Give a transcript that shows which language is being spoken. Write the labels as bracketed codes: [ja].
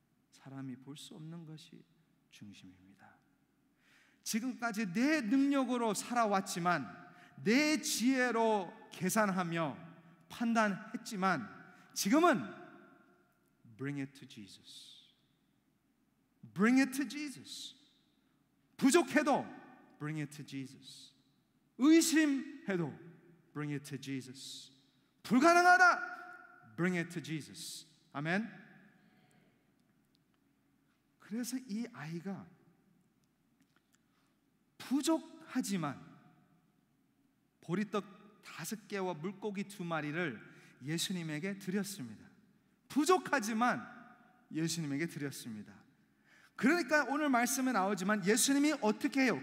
[ko] 사람이 볼 수 없는 것이 중심입니다. 지금까지 내 능력으로 살아왔지만, 내 지혜로 계산하며 판단했지만, 지금은 [en] Bring it to Jesus. Bring it to Jesus. [ko] 부족해도 [en] Bring it to Jesus. [ko] 의심해도 [en] Bring it to Jesus. [ko] 불가능하다, [en] Bring it to Jesus. [ko] 아멘. 그래서 이 아이가 부족하지만 보리떡 5개와 물고기 2마리를 예수님에게 드렸습니다. 부족하지만 예수님에게 드렸습니다. 그러니까 오늘 말씀에 나오지만 예수님이 어떻게 해요?